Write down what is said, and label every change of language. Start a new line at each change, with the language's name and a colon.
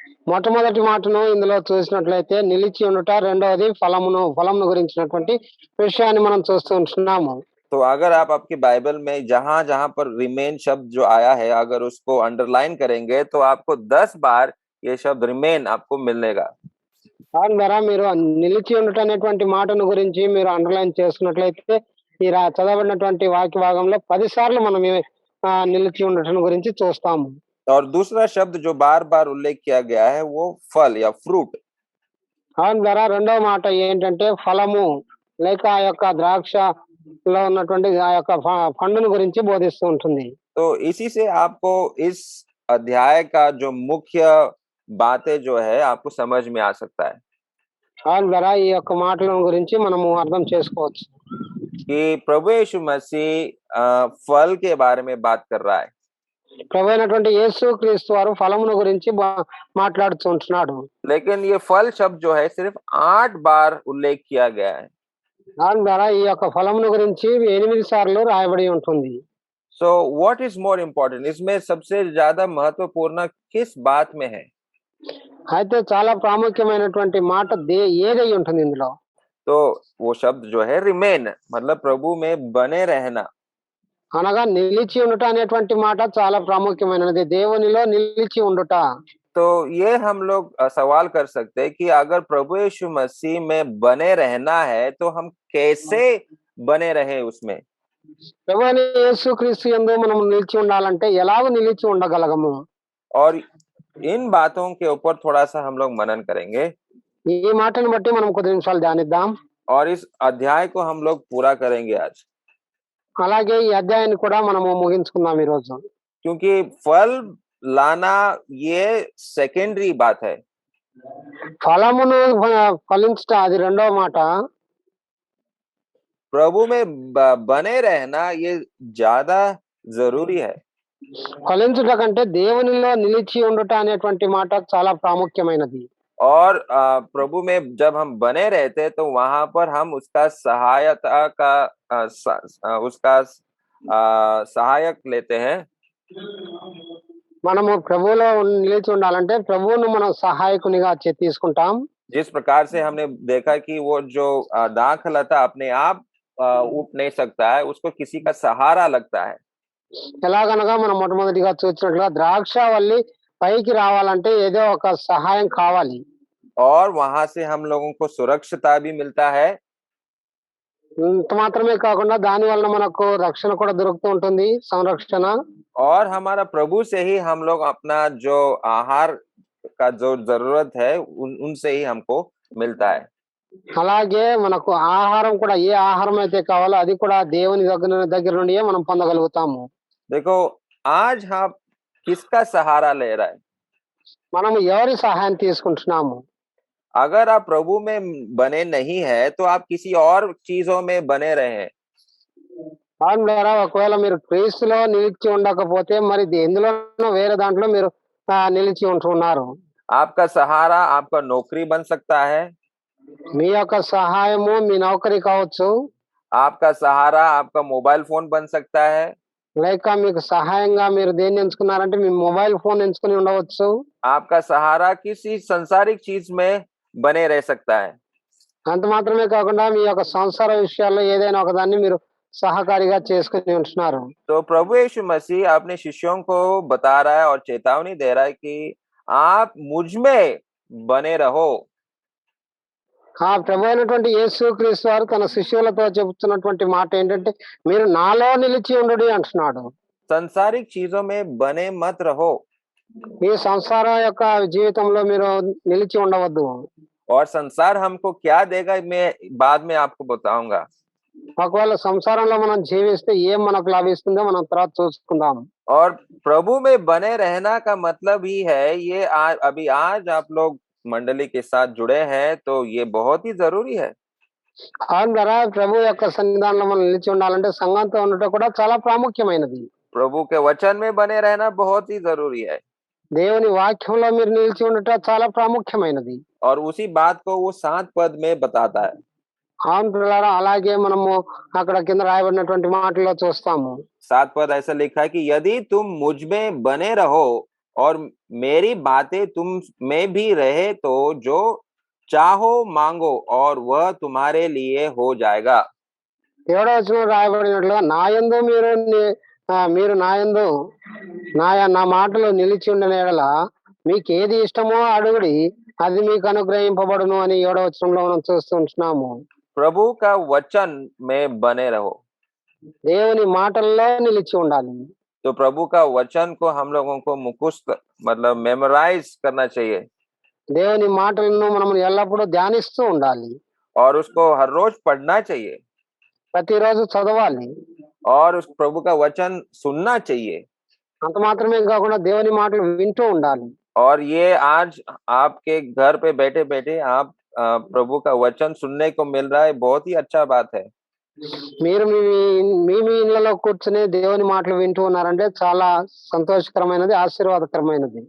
Telugu: మొట్టమొదటి మాటను ఇందులో చూసినట్లయితే నిలిచి ఉండుట, రెండవది ఫలమును గురించినటువంటి విషయాన్ని మనం చూస్తూ ఉంటున్నాము.
Hindi: तो अगर आप आपकी बाइबल में जहां जहां पर रिमेन शब्द जो आया है, अगर उसको अंडरलाइन करेंगे तो आपको 10 बार ये शब्द रिमेन आपको मिलेगा।
Telugu: దాని ద్వారా మీరు నిలిచి ఉండుట అనేటువంటి మాటను గురించి మీరు అండర్లైన్ చేసుకున్నట్లయితే ఈ చదవబడినటువంటి వాక్య భాగంలో 10 సార్లు మనం నిలిచి ఉండటం గురించి చూస్తాము.
Hindi: और दूसरा शब्द जो बार बार उल्लेख किया गया है वो फल या फ्रूट।
Telugu: దాని ద్వారా రెండవ మాట ఏంటంటే ఫలము లేక ఆ యొక్క ద్రాక్షలో ఉన్నటువంటి ఆ యొక్క పండును గురించి బోధిస్తూ ఉంటుంది.
Hindi: तो इसी से आपको इस अध्याय का जो मुख्य बातें जो है आपको समझ में आ सकता है
Telugu: దాని ద్వారా ఈ యొక్క మాటల గురించి మనము అర్థం చేసుకోవచ్చు
Hindi: कि प्रभु यीशु मसीह फल के बारे में बात कर रहा है।
Telugu: ప్రభు అయినటువంటి యేసు క్రీస్తు వారు ఫలమును గురించి మాట్లాడుతుంటున్నాడు.
Hindi: लेकिन ये फल शब्द जो है सिर्फ 8 बार उल्लेख किया गया है।
Telugu: దాని ద్వారా ఈ యొక్క ఫలమును గురించి 8 సార్లు రాయబడి ఉంటుంది.
English: So what is more important?
Hindi: इसमें सबसे ज्यादा महत्वपूर्ण किस बात में है?
Telugu: అయితే చాలా ప్రాముఖ్యమైనటువంటి మాట ఏదై ఉంటుంది ఇందులో?
Hindi: तो वो शब्द जो है रिमेन, मतलब प्रभु में बने रहना।
Telugu: అనగా నిలిచి ఉండుట అనేటువంటి మాట చాలా ప్రాముఖ్యమైనది. దేవునిలో నిలిచి ఉండుట.
Hindi: तो ये हम लोग सवाल कर सकते हैं कि अगर प्रभु यीशु मसीह में बने रहना है तो हम कैसे बने रहे उसमें?
Telugu: ప్రభు అయిన యేసు క్రీస్తు యందు మనం నిలిచి ఉండాలంటే ఎలాగ నిలిచి ఉండగలగము?
Hindi: और इन बातों के ऊपर थोड़ा सा हम लोग मनन करेंगे
Telugu: ఈ మాటను బట్టి మనం కొద్ది నిమిషాలు ధ్యానిద్దాం.
Hindi: और इस अध्याय को हम लोग पूरा करेंगे आज,
Telugu: అలాగే ఈ అధ్యాయాన్ని కూడా మనము ముగించుకుందాం ఈ రోజు.
Hindi: क्योंकि फल लाना ये सेकेंडरी बात है।
Telugu: ఫలమును ఫలించుట అది రెండవ మాట.
Hindi: प्रभु में बने रहना ये ज्यादा जरूरी है।
Telugu: ఫలించుట కంటే దేవునిలో నిలిచి ఉండుట అనేటువంటి మాట చాలా ప్రాముఖ్యమైనది.
Hindi: और प्रभु में जब हम बने रहते तो वहां पर हम उसका सहायता का उसका सहायक लेते हैं।
Telugu: మనము ప్రభువులో నిలిచి ఉండాలంటే ప్రభువును మనం సహాయకునిగా తీసుకుంటాం.
Hindi: जिस प्रकार से हमने देखा कि वो जो दाखलता अपने आप उठ नहीं सकता है, उसको किसी का सहारा लगता है।
Telugu: ఎలాగనగా మనం మొట్టమొదటిగా చూసినట్లుగా ద్రాక్షవల్లి పైకి రావాలంటే ఏదో ఒక సహాయం కావాలి.
Hindi: और वहां से हम लोगों को सुरक्षिता भी मिलता है।
Telugu: ఇంత మాత్రమే కాకుండా దాని వలన మనకు రక్షణ కూడా దొరుకుతూ ఉంటుంది, సంరక్షణ.
Hindi: और हमारा प्रभु से ही हम लोग अपना जो आहार का जो जरूरत है उनसे ही हमको मिलता है।
Telugu: అలాగే మనకు ఆహారం కూడా ఏ ఆహారం అయితే కావాలో అది కూడా దేవుని దగ్గర నుండి మనం పొందగలుగుతాము.
Hindi: देखो आज हम किसका सहारा ले रहा है?
Telugu: మనం ఎవరి సహాయం తీసుకుంటున్నాము?
Hindi: अगर आप प्रभु में बने नहीं है तो आप किसी और चीजों में बने रहे हैं।
Telugu: అవును బ్రదరా. ఒకవేళ మీరు క్రీస్తులో నిలిచి ఉండకపోతే మరి ఎందులోనో వేరే దాంట్లో మీరు నిలిచి ఉంటున్నారు.
Hindi: आपका सहारा आपका नौकरी बन सकता है।
Telugu: మీ యొక్క సహాయము మీ నౌకరీ కావచ్చు.
Hindi: आपका सहारा आपका मोबाइल फ़ोन बन सकता है।
Telugu: లేక మీకు సహాయంగా మీరు దేన్ని ఎంచుకున్నారంటే మీ మొబైల్ ఫోన్ ఎంచుకొని ఉండవచ్చు.
Hindi: आपका सहारा किसी सांसारिक चीज़ में बने रह सकता है।
Telugu: అంత మాత్రమే కాకుండా మీ యొక్క సంసార విషయాల్లో ఏదైనా ఒకదాన్ని మీరు సహకారిగా చేసుకొని ఉంటున్నారు.
Hindi: तो प्रभु यीशु मसीह अपने शिष्यों को बता रहा है और चेतावनी दे रहा है कि आप मुझ में बने रहो।
Telugu: ఆ ప్రభు అయినటువంటి యేసుక్రీస్తు వారు తన శిష్యులతో చెబుతున్నటువంటి మాట ఏంటంటే, మీరు నాలో నిలిచి ఉండుడి అంటున్నాడు.
Hindi: सांसारिक चीज़ों में बने मत रहो।
Telugu: ఈ సంసారం యొక్క జీవితంలో మీరు నిలిచి ఉండవద్దు.
Hindi: और संसार हमको क्या देगा मैं बाद में आपको बताऊँगा।
Telugu: ఒకవేళ సంసారంలో మనం జీవిస్తే ఏం మనకు లభిస్తుందో మనం తర్వాత చూసుకుందాం.
Hindi: और प्रभु में बने रहना का मतलब ही है ये अभी आज आप लोग मंडली के साथ जुड़े हैं तो ये बहुत ही ज़रूरी है।
Telugu: అవును కదా, ప్రభు యొక్క సన్నిధానంలో మనం నిలిచి ఉండాలంటే సంఘంతో ఉండటం కూడా చాలా ప్రాముఖ్యమైనది.
Hindi: प्रभु के वचन में बने रहना बहुत ही ज़रूरी है।
Telugu: దేవుని వాక్యంలో మీరు నిలిచి ఉండటం చాలా ప్రాముఖ్యమైనది.
Hindi: और उसी बात को वो 7 पद में बताता है।
Telugu: అవును పిల్లారా, అలాగే మనము అక్కడ కింద రాయబడినటువంటి మాటల్లో చూస్తాము.
Hindi: 7 पद ऐसा लिखा है कि यदि तुम मुझ में बने रहो और मेरी बातें तुम में भी रहे तो जो चाहो मांगो और वह तुम्हारे लिए हो जाएगा।
Telugu: 7వ వచనంలో రాయబడినట్లుగా నా యందు మీరు నా యందు నా మాటలు నిలిచి ఉండిన యెడల మీకు ఏది ఇష్టమో అడుగుడి, అది మీకు అనుగ్రహింపబడును అని 7వ వచనంలో మనం చూస్తుంటున్నాము.
Hindi: प्रभु का वचन में बने रहो।
Telugu: దేవుని మాటల్లో నిలిచి ఉండాలి.
Hindi: तो प्रभु का वचन को हम लोगों को मुखस्त मतलब मेमोराइज करना चाहिए
Telugu: దేవుని మాటలను మనం ఎల్లప్పుడూ ధ్యానిస్తూ ఉండాలి.
Hindi: और उसको हर रोज पढ़ना चाहिए
Telugu: ప్రతిరోజు చదవాలి.
Hindi: और उस प्रभु का वचन सुनना चाहिए।
Telugu: అంత మాత్రమే కాకుండా దేవుని మాటలు వింటూ ఉండాలి.
Hindi: और ये आज आपके घर पे बैठे बैठे आप प्रभु का वचन सुनने को मिल रहा है, बहुत ही अच्छा बात है।
Telugu: మీరు మీ ఇళ్లలో కూర్చుని దేవుని మాటలు వింటూ ఉన్నారంటే చాలా సంతోషకరమైనది, ఆశీర్వాదకరమైనది.